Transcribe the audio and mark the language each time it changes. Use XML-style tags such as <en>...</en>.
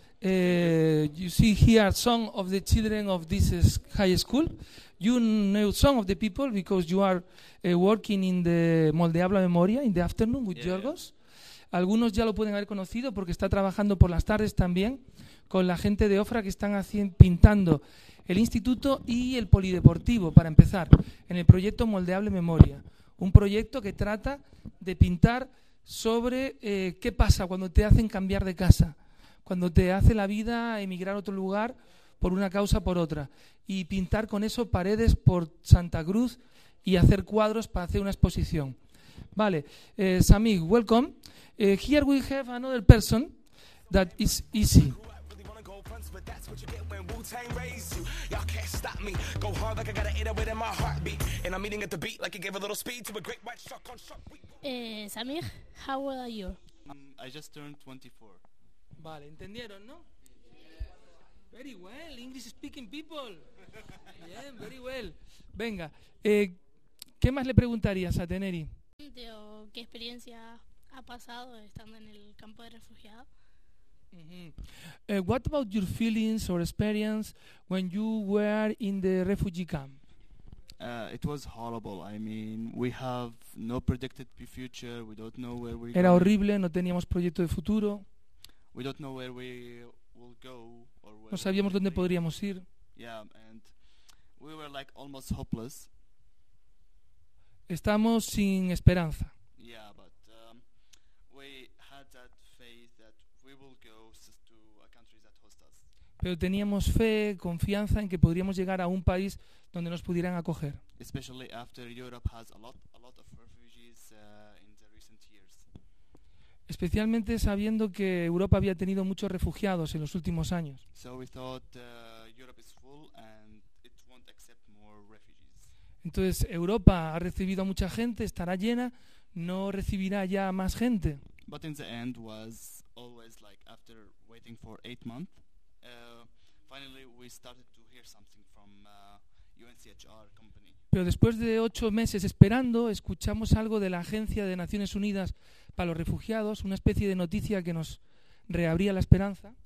<en>You see here some of the children of this high school. You know some of the people because you are working in the Moldeable Memoria in the afternoon with Yorgos. Yeah.</en> <es>Algunos ya lo pueden haber conocido porque está trabajando por las tardes también con la gente de Ofra que están pintando el instituto y el polideportivo, para empezar, en el proyecto Moldeable Memoria. Un proyecto que trata de pintar sobre qué pasa cuando te hacen cambiar de casa, cuando te hace la vida emigrar a otro lugar por una causa o por otra, y pintar con eso paredes por Santa Cruz y hacer cuadros para hacer una exposición. Vale,</es> <en>Samir, welcome. Here we have another person that is Easy. Samir, how old are you? I just turned 24.</en> <es>Vale, ¿entendieron, no?</es> <en>Very well, English speaking people. Yeah, very well.</en> <es>Venga, ¿qué más le preguntarías a Teneri? ¿Qué experiencia ha pasado estando en el campo de refugiados? Mm-hmm.</es> <en>What about your feelings or experience when you were in the refugee camp? It was horrible. I mean, we have no predicted future. We don't know where we're going.</en> <es>Era horrible, no teníamos proyecto de futuro.</es> <en>We don't know where we will go.</en> <es>No sabíamos dónde podríamos ir.</es> <en>Yeah, and we were like almost hopeless.</en> <es>Estamos sin esperanza.</es> <en>Yeah, but we had that faith that we will go to a country that hosts us.</en> <es>pero teníamos fe, confianza en que podríamos llegar a un país donde nos pudieran acoger.</es> <en>Especially after Europe has a lot of refugees in the recent years.</en> <es>Especialmente sabiendo que Europa había tenido muchos refugiados en los últimos años.</es> <en>So we thought Europe is full and it won't accept more refugees.</en> <es>Entonces Europa ha recibido a mucha gente, estará llena, no recibirá ya más gente.</es> <en>But in the end was always like after waiting for 8 months, finally we started to hear something from UNHCR company.</en> <es>Pero después de 8 meses esperando, escuchamos algo de la Agencia de Naciones Unidas para los Refugiados, una especie de noticia que nos reabría la esperanza.</es>